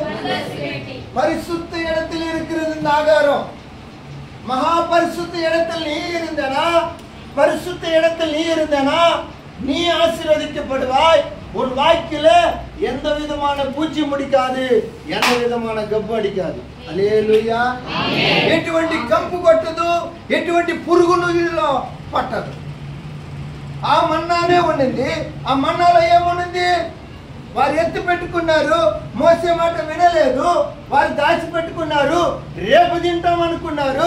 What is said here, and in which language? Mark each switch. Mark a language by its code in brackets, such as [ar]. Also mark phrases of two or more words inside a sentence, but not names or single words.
[ta] பரிசுத்த இடத்தில் இருக்கிறது இந்த ஆகாரம். மகா பரிசுத்த இடத்தில் நீ இருந்தனா, பரிசுத்த இடத்தில் நீ இருந்தனா நீ ஆசீர்வதிக்கப்படுவாய். உன் வாய்க்கில எந்த விதமான பூச்சி முடிக்காது, எந்த விதமான கப்பு அடிக்காது. [te] హల్లెలూయా. ఎటువంటి కంపు కొట్టదు, ఎటువంటి పురుగులు పట్టదు. ఆ మన్నానే ఉండింది. ఆ మన్నాలో ఏముంది? వారు ఎత్తి పెట్టుకున్నారు, మోసే మాట వినలేదు. వారు దాచిపెట్టుకున్నారు, రేపు తింటాం అనుకున్నారు.